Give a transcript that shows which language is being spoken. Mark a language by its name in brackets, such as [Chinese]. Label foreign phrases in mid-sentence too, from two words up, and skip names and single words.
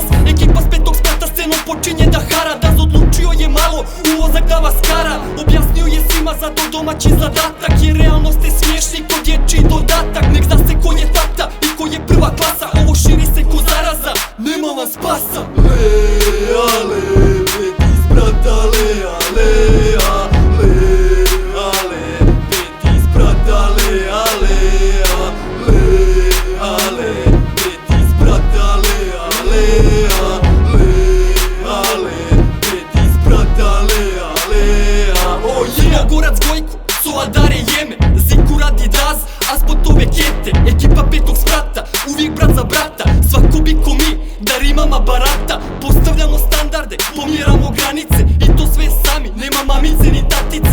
[Bosnian] Ekipa s Petog sprata scenom počinje da hara. Daz odlučio je malo u mozak da vas kara. Objasnio je svima za to domaći zadatak, jer realnost je smiješni ko dječji dodatak. Nek zna se ko je tata i ko je prva klasa, ovo širi se ko zaraza, nema vam spasa. Ale, Peti sprata, ale, Peti sprata, ale, Peti sprata, ale, Peti sprata, ale. [English] Oh yeah! [Bosnian] Gorac Gojko, Soa Dare Jeme, Ziku radi Daz, a spotove kete. Ekipa Petog sprata, uvijek brat za brata. Svako bi ko mi, da rimama barata. Postavljamo standarde, pomjeramo granice, i to sve sami, nema mamice ni tatice.